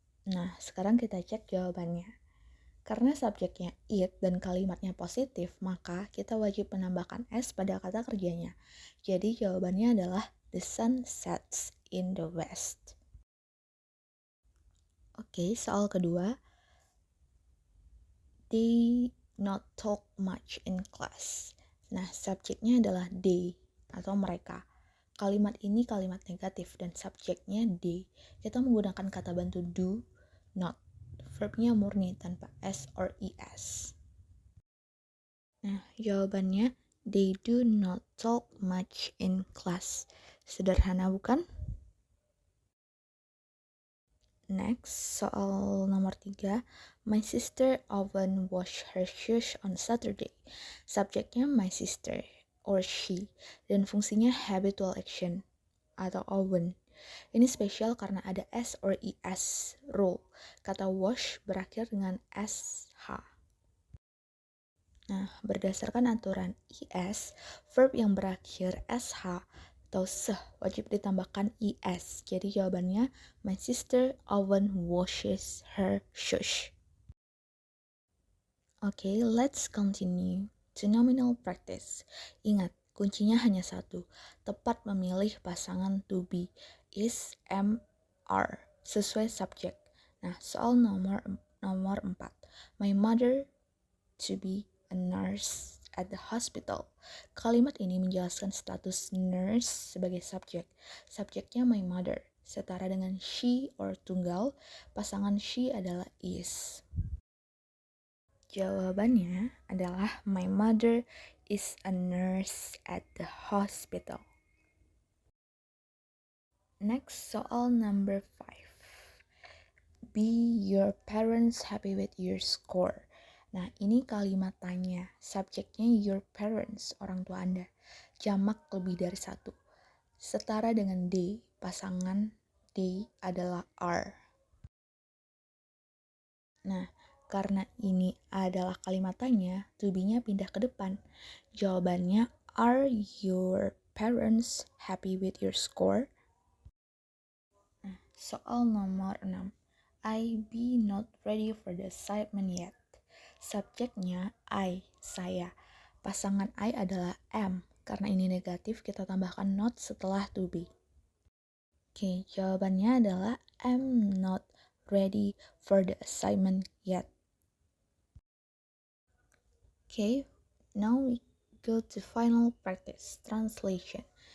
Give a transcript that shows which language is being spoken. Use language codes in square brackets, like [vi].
[id] Nah, sekarang kita cek jawabannya. Karena subjeknya it dan kalimatnya positif, maka kita wajib menambahkan s pada kata kerjanya. Jadi jawabannya adalah [en] the sun sets in the west. [id] Oke, soal kedua. [en] They not talk much in class. [id] Nah, subjeknya adalah they atau mereka. Kalimat ini kalimat negatif dan subjeknya they. Kita menggunakan kata bantu do, not. Verbnya murni tanpa s or es. Nah, jawabannya [en] They do not talk much in class. [id] Sederhana bukan? [en] Next, [id] soal nomor 3. [en] My sister often wash her shoes on Saturday. [id] Subjeknya my sister or she dan fungsinya habitual action atau often. Ini spesial karena ada S or ES rule. Kata wash berakhir dengan SH. Nah, berdasarkan aturan ES, verb yang berakhir SH atau seh wajib ditambahkan ES. Jadi jawabannya, [en] my sister often washes her shoes. Okay, let's continue to nominal practice. [id] Ingat, kuncinya hanya satu, tepat memilih pasangan to be, is, am, are, sesuai subjek. Nah, soal nomor 4. [en] My mother to be a nurse at the hospital. [id] Kalimat ini menjelaskan status nurse sebagai subjek. Subjeknya my mother, setara dengan she or tunggal, pasangan she adalah is. Jawabannya adalah [en] my mother is a nurse at the hospital. Next, soal number 5. Be your parents happy with your score? [id] Nah, ini kalimat tanya. Subjeknya your parents, orang tua Anda. Jamak lebih dari satu. Setara dengan they, pasangan they adalah are. Nah, karena ini adalah kalimat tanya, to be-nya pindah ke depan. [en] Jawabannya, are your parents happy with your score? [id] Nah, soal nomor 6. [en] I be not ready for the assignment yet. [id] Subjeknya I, saya. Pasangan I adalah am. Karena ini negatif, kita tambahkan not setelah to be. Oke, jawabannya adalah [en] am not ready for the assignment yet. Okay, now we go to final practice, translation.